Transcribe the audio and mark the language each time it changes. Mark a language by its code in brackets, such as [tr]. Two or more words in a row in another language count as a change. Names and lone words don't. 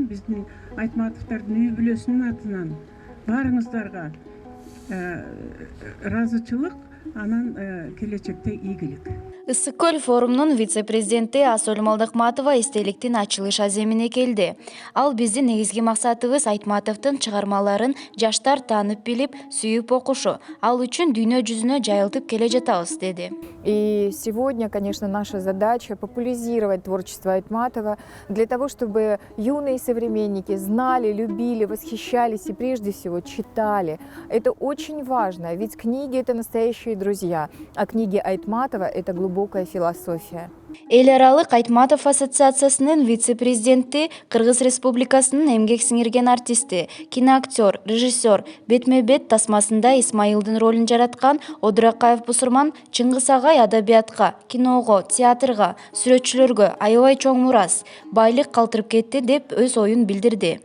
[ky] Биздин Айтматовдордун үй бүлөсүнүн атынан баарыңыздарга ыраазычылык, анан келечекте ийгилик. Ысык көл форумунун вице-президенти Асөл Малдыкматова эстеликтин ачылыш аземине келди. Ал биздин негизги максатыбыз Айтматовдун чыгармаларын жаштар таанып билип, сүйүп окушу. Ал үчүн дүйнө жүзүнө жайылтып келе жатабыз, деди. [ru] И сегодня, конечно, наша задача популяризировать творчество Айтматова для того, чтобы юные современники знали, любили, восхищались и прежде всего читали. Это очень важно, ведь книги — это настоящие друзья, а книги Айтматова — это глубокая философия. [ky] Эл аралык Айтматов ассоциациясынын вице-президенти, Кыргыз Республикасынын эмгек сиңирген артисти, киноактер, режиссер, бетме-бет тасмасында Исмайылдын ролун жараткан Одуракаев Бусурман Чыңгыз агай адабиятка, киного, театрга, сүрөтчүлөргө аябай чоң мурас, байлык калтырып кетти деп өз оюн билдирди.